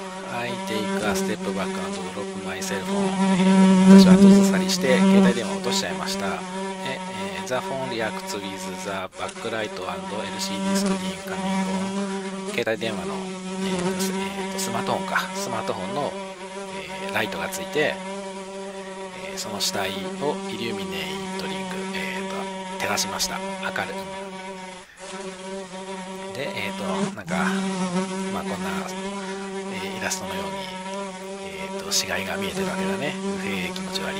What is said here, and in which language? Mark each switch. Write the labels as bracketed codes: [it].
[en] I take a step back and drop my cell phone. [ja] 私は後ずさりして携帯電話を落としちゃいました。 [en] The phone reacts with the backlight and LCD screen coming on. [ja] 携帯電話の、スマートフォンか。スマートフォンの、ライトがついて、その死体をイリュミネートリング、照らしました。明るい。で、なんか、まあこんな、イラストのように、死骸が見えてるわけだね。気持ち悪い。